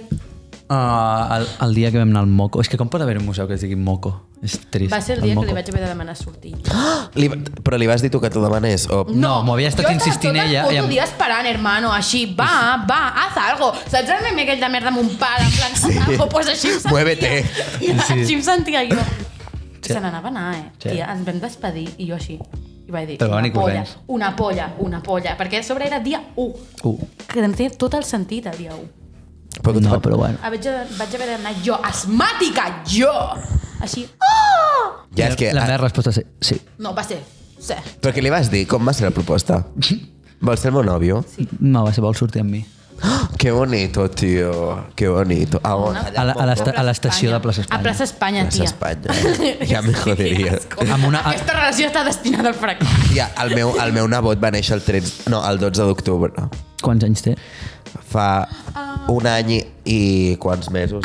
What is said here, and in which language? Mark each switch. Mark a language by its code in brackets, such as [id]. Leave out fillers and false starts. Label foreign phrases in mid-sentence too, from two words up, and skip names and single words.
[ca] El dia que vam anar al Moco. És que com pot haver un museu que es digui Moco? És trist. Va ser el dia que li vaig haver de demanar sortir. Però li vas dir tu que t'ho demanés? O... No, m'ho havia estat insistint ella. Jo tot el dia esperant, hermano, així. [es] Va, haz algo. [ca] Saps el meme aquell de merda amb un pal? [es] En plan, haz algo, pues [ca] així em sentia. [es] Muévete. [ca] Així em sentia jo. Sí. Se n'anava a anar, Sí. Tia, ens vam despedir i jo així. I vaig dir, Però va venir corrents. una polla. Perquè a sobre era dia 1. Que em tenia tot el sentit el dia 1. No, però bueno. Vaig haver d'anar jo, asmàtica, jo! Així, oh! Ja, és que... La meva resposta és sí. No, va ser, sí. Però què li vas dir? Com va ser la proposta? Vols ser el meu nòvio? No, va ser vol sortir amb mi. [es] Que bonito, tío. Que bonito. [ca] A on? A l'estació de Plaça Espanya. A Plaça Espanya, Plaça tia. Espanya. Ja me joderia. Aquesta relació està destinada al fracàs. Ja, el meu nebot va néixer el 12 d'octubre. Quants anys té? Fa un any i quants mesos?